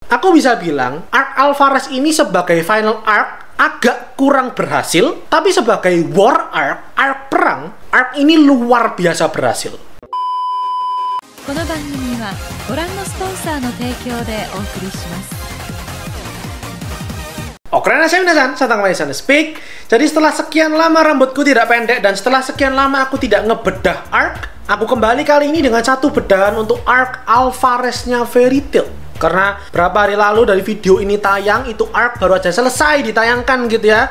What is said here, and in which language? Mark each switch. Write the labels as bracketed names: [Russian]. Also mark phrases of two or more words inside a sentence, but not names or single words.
[Indonesian] Aku bisa bilang, arc Alvarez ini sebagai [English] final arc [Indonesian] agak kurang berhasil, tapi sebagai [English] war arc [Indonesian] perang, arc ini luar biasa berhasil. [Japanese] この番組はご覧のスポンサーの提供でお送りします。 [Indonesian] Oke, saya Minasan, Santang Minasan Speak. Jadi setelah sekian lama rambutku tidak pendek dan setelah sekian lama aku tidak ngebedah arc, aku kembali kali ini dengan satu bedahan untuk arc Alvarez-nya Fairy Tail. Karena berapa hari lalu dari video ini tayang, itu arc baru aja selesai ditayangkan gitu ya.